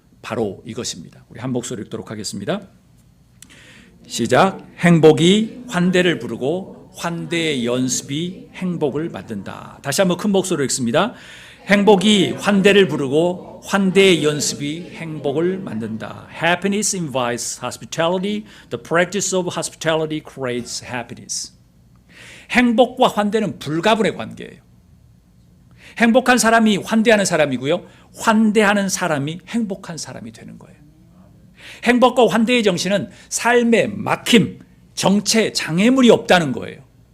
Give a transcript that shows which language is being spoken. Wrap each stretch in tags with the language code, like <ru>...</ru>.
<ko>바로 이것입니다. 우리 한 목소리 읽도록 하겠습니다. 시작. 행복이 환대를 부르고 환대의 연습이 행복을 만든다. 다시 한번 큰 목소리로 읽습니다. 행복이 환대를 부르고 환대의 연습이 행복을 만든다.</ko> <en>Happiness invites hospitality. The practice of hospitality creates happiness.</en> <ko>행복과 환대는 불가분의 관계예요. 행복한 사람이 환대하는 사람이고요. 환대하는 사람이 행복한 사람이 되는 거예요. 행복과 환대의 정신은 삶의 막힘, 정체, 장애물이 없다는 거예요.</ko>